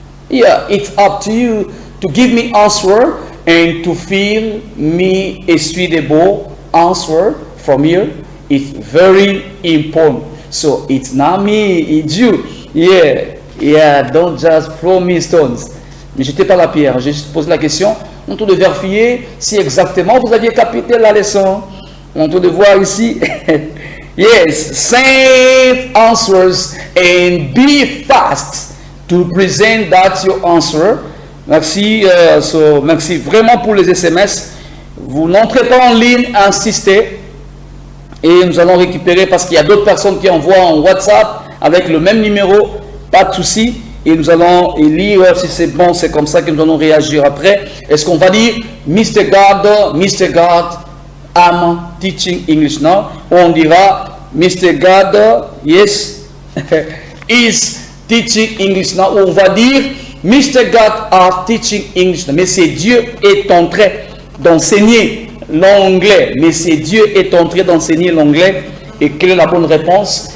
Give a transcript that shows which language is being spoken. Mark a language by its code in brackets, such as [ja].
[en] Yeah, it's up to you to give me answer and to feel me a suitable answer from here. It's very important. So it's not me, it's you. Yeah, don't just throw me stones. [fr] Mais jetez pas la pierre, j'ai juste posé la question. On doit vérifier si exactement vous aviez capté la leçon. On doit voir ici. [en] Yes, send answers and be fast to present that your answer. [fr] Merci, merci vraiment pour les SMS. Vous n'entrez pas en ligne, insistez. Et nous allons récupérer parce qu'il y a d'autres personnes qui envoient en WhatsApp avec le même numéro. Pas de souci. Et nous allons lire si c'est bon, c'est comme ça que nous allons réagir après. Est-ce qu'on va dire Mr. [en] God, I'm teaching English now? [fr] Ou on dira Mr. God, [en] yes, is teaching English now? [fr] Ou on va dire Mr. [en] God are teaching English now. [fr] Mais c'est Dieu est en train d'enseigner l'anglais. Mais c'est Dieu est en train d'enseigner l'anglais. Et quelle est la bonne réponse?